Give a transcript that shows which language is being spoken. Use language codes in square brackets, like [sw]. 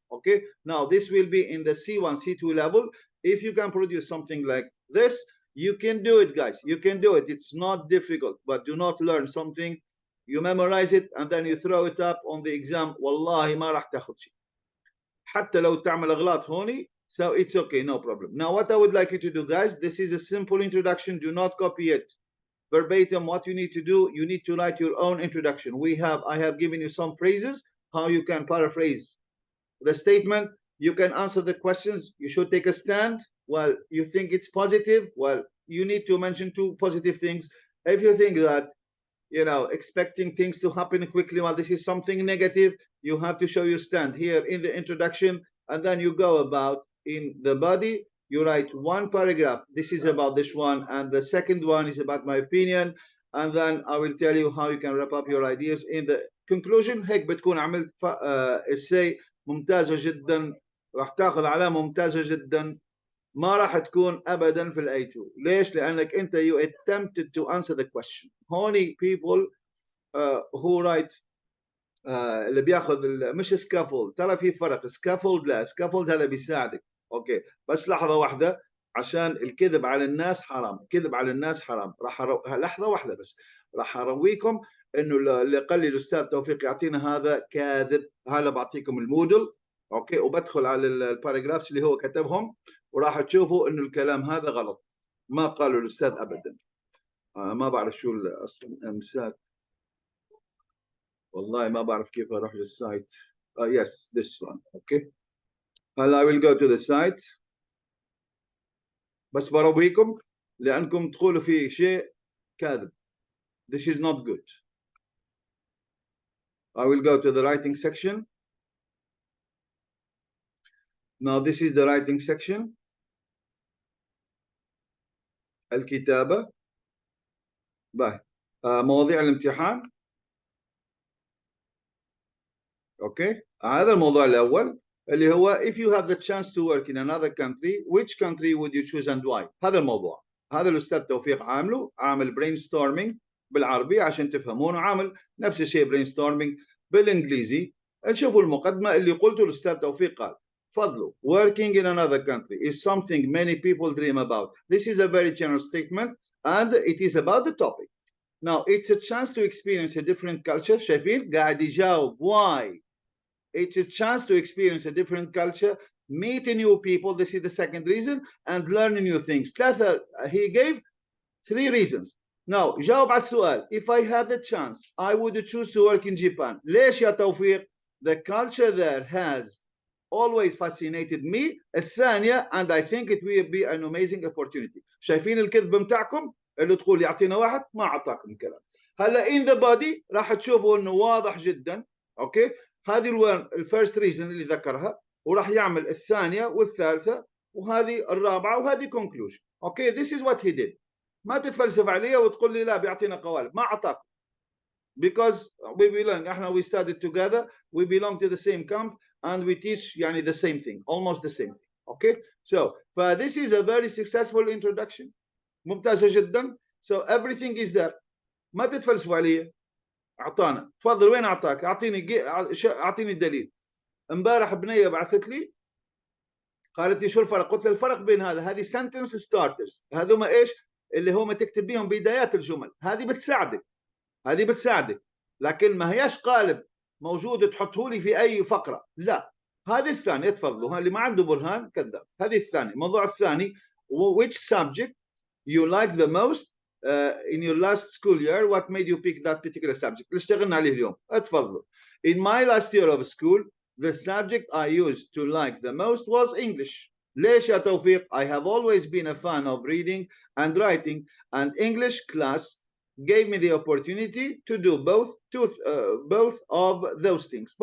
[en] Okay, now this will be in the C1 C2 level. If you can produce something like this, you can do it, guys. You can do it. It's not difficult, but do not learn something, you memorize it and then you throw it up on the exam. [ar] والله ما راح تاخذ شيء حتى لو تعمل أغلاط هوني. [en] So it's okay, no problem. Now what I would like you to do, guys, this is a simple introduction. Do not copy it verbatim. What you need to do, you need to write your own introduction. I have given you some phrases how you can paraphrase the statement. You can answer the questions. You should take a stand. Well, you think it's positive, well, you need to mention two positive things. If you think that expecting things to happen quickly, well, this is something negative, you have to show your stand here in the introduction, and then you go about in the body. You write one paragraph. This is about this one, and the second one is about my opinion, and then I will tell you how you can wrap up your ideas in the conclusion. [ar] هيك بتكون عملت essay ممتازة جدا، راح تاخذ علامة ممتازة جدا، ما راح تكون أبدا في الأي 2. [en] ليش؟ [ar] لأنك أنت [en] you attempted to answer the question. هوني people who write [ar] اللي بياخذ مش [en] scaffold. [ar] ترى في فرق scaffold لا scaffold هذا بيساعدك. اوكي بس لحظه واحده عشان الكذب على الناس حرام. كذب على الناس حرام. لحظه واحده بس راح ارويكم انه اللي قال لي الاستاذ توفيق يعطينا هذا كاذب. هلا بعطيكم المودل اوكي وبدخل على الباراجرافز اللي هو كتبهم وراح تشوفوا انه الكلام هذا غلط. ما قالوا الاستاذ ابدا. ما بعرف شو اصلا المثال والله ما بعرف كيف اروح للسايت. [en] yes this one okay. [ar] هلا [en] I will go to the site [ar] بس برويكم لأنكم تقولوا في شيء كاذب. [en] This is not good. I will go to the writing section. Now this is the writing section. [ar] الكتابة. باي. مواضيع الامتحان. [en] Okay. [ar] هذا الموضوع الأول اللي هو [en] if you have the chance to work in another country, which country would you choose and why؟ [ar] هذا الموضوع. هذا الأستاذ توفيق عامل brainstorming بالعربي عشان تفهمونه، عامل نفس الشيء brainstorming بالإنجليزي. نشوفوا المقدمة اللي قلته الأستاذ توفيق قال فضلوا [en] working in another country is something many people dream about. This is a very general statement and it is about the topic. Now it's a chance to experience a different culture. [ar] شايفين قاعد يجاوب why. [en] It's a chance to experience a different culture, meet new people. This is the second reason, and learn new things. He gave 3 reasons. [ar] Now, جاوب على السؤال. [en] If I had the chance, I would choose to work in Japan. [ar] ليش يا توفيق? [en] The culture there has always fascinated me. الثانية, and I think it will be an amazing opportunity. [ar] شايفين الكذب متاعكم؟ اللي تقول يعطينا واحد ما أعطاكم كلام. هلا [en] in the body [ar] راح تشوفوا إنه واضح جدا. أوكي؟ هذه الفيرست ريزن اللي ذكرها وراح يعمل الثانية والثالثة وهذه الرابعة وهذه كونكلوجن. [en] Okay this is what he did. [ar] ما تتفلسف علي وتقول لي لا بيعطينا قوالب. ما أعطاك. [en] Because we belong. احنا we studied together. We belong to the same camp and we teach يعني the same thing. Almost the same thing. Okay. So this is a very successful introduction. [ar] ممتازة جدا. [en] So everything is there. [ar] ما تتفلسفوا علي. اعطانا. تفضل وين اعطاك؟ اعطيني الدليل. امبارح بنيه بعثت لي قالت لي شو الفرق؟ قلت لها الفرق بين هذه [en] sentence starters، [ar] هذوما ايش؟ اللي هم تكتب بيهم بدايات الجمل، هذه بتساعدك، لكن ما هياش قالب موجود تحطه لي في اي فقره، لا. هذه الثانيه تفضلوا، اللي ما عنده برهان كذاب. هذه الثانيه. [en] الموضوع الثاني which subject you like the most in your last school year, what made you pick that particular subject؟ [ar] اللي اشتغلنا عليه اليوم. اتفضلوا. [en] In my last year of school the subject I used to like the most was English. [ar] ليش يا توفيق؟ [en] I have always been a fan of reading and writing, and English class gave me the opportunity to do both of those things.